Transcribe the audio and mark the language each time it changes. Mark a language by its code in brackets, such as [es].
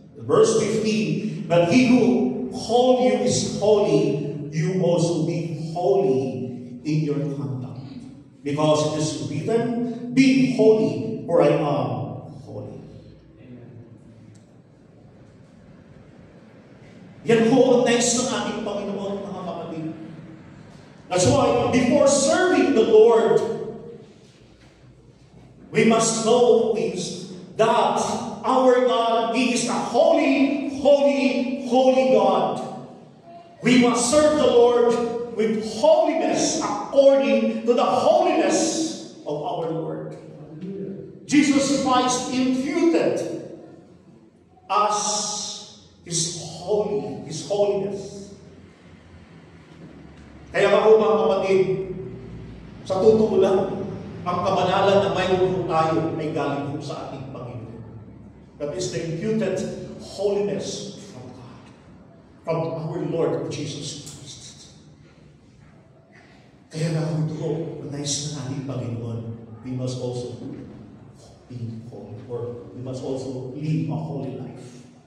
[en] Verse 15, but he who called you is holy, you also be holy in your conduct. Because it is written, be holy, for I am holy. Amen. [tl] Yan po ang nais ng ating Panginoon, mga kapatid. [en] That's why, before serving the Lord, we must know is that our God is a holy, holy, holy God. We must serve the Lord with holiness according to the holiness of our Lord. Jesus Christ imputed us His holiness. [tl] Kaya ako mga kapatid, sa totoo lang, ang kabanalan na mayroon po tayo ay galing po sa ating Panginoon. [en] That is the imputed holiness from God, from our Lord Jesus Christ. [tl] Kaya nga ito, nais na ating Panginoon, [en] we must also be holy, or we must also live a holy life.